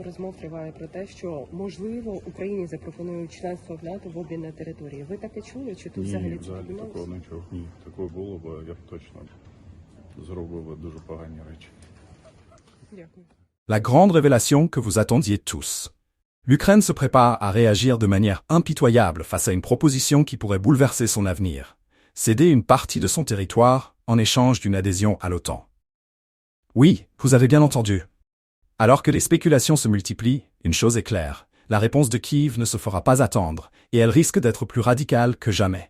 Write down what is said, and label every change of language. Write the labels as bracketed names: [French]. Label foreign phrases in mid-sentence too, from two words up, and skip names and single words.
[Ukrainian] Розмов триває про те, що можливо Україні запропонують членство в НАТО в обмін на території. Ви таке чули? Чи тут взагалі це взагалі такого не чув. Ні, такого було б, я б точно зробив дуже погані речі. Дякую. [French] La grande révélation que vous attendiez tous. L'Ukraine se prépare à réagir de manière impitoyable face à une proposition qui pourrait bouleverser son avenir. Céder une partie de son territoire en échange d'une adhésion à l'OTAN. Oui, vous avez bien entendu. Alors que les spéculations se multiplient, une chose est claire, la réponse de Kiev ne se fera pas attendre, et elle risque d'être plus radicale que jamais.